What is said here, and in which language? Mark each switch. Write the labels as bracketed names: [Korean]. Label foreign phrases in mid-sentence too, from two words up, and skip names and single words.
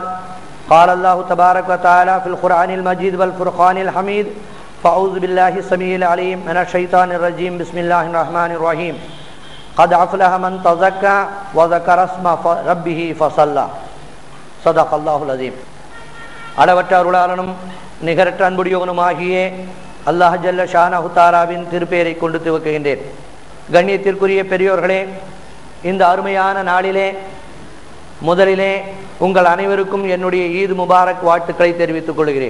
[Arabic] قال الله تبارك وتعالى في القرآن المجيد والفرقان الحميد فأعوذ بالله السميع العليم من الشيطان الرجيم بسم الله الرحمن الرحيم قد أفلح من تزكى وذكر اسم ربه فصلى صدق الله العظيم. [Tamil] அளவற்ற அருளாளனும் நிகரற்ற அன்புடையவனுமாகிய [Arabic] الله جل شأنه تعالى [Tamil] திருப்பெயரை கொண்டு துவக்குகின்றேன். கண்ணியத்திற்குரிய பெரியோர்களே, இந்த அருமையான நாளிலே முதலிலே உங்கள் அனைவருக்கும் என்னுடைய [Arabic] عيد مبارك [Tamil] வாழ்த்துக்களை தெரிவித்துக் கொள்கிறேன்.